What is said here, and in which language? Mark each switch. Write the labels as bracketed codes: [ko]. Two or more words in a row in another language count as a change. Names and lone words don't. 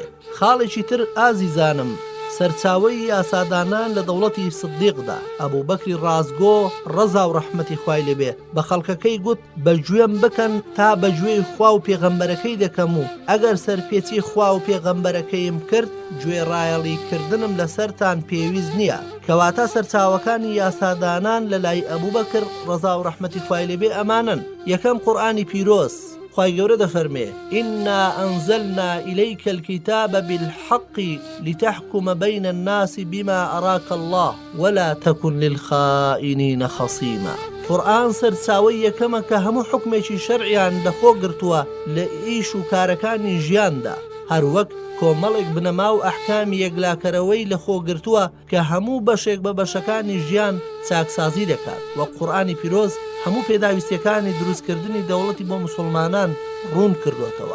[ckb] خاڵێکی تر ئازیزانم، سەرچاوەی یاسادانان لە دەوڵەتی سدیقدا ئەبوو بەکری ڕازگۆ ڕەزا و ڕەحمەتی خوای لێبێ بە خەڵکەکەی گوت بەگوێم بکەن تا بەگوێی خوا و پێغەمبەرەکەی دەکەم و ئەگەر سەرپێچی خوا و پێغەمبەرەکەیم کرد گوێڕایەڵیکردنم لەسەرتان پێویست نییە. کەواتە سەرچاوەکانی یاسادانان لە لای ئەبوو بەکر ڕەزا و ڕەحمەتی خوای لێبێ ئەمانن. یەکەم قورئانی پیرۆز، خوای گەورە دەفەرمێ [ar] إنا أنزلنا إليك الكتاب بالحق لتحكم بين الناس بما أراك الله ولا تكن للخائنين خصيما. [ckb] قورئان سەرچاوەی یەکەمە کە هەموو حکمێکی شەرعیان لەخۆ گرتووە لە ئیش و کارەکانی ژیاندا، هەروەک کۆمەڵێک بنەما و ئەحکامی یەکلاکەرەوەی لەخۆ گرتووە کە هەموو بەشێک بە بەشەکانی ژیان چاکسازی دەکات. وە قورئانی پیرۆز هەموو پێداویستیەکانی دروستکردنی دەوڵەتی بۆ مسلمانان ڕوون کردوێتەوە.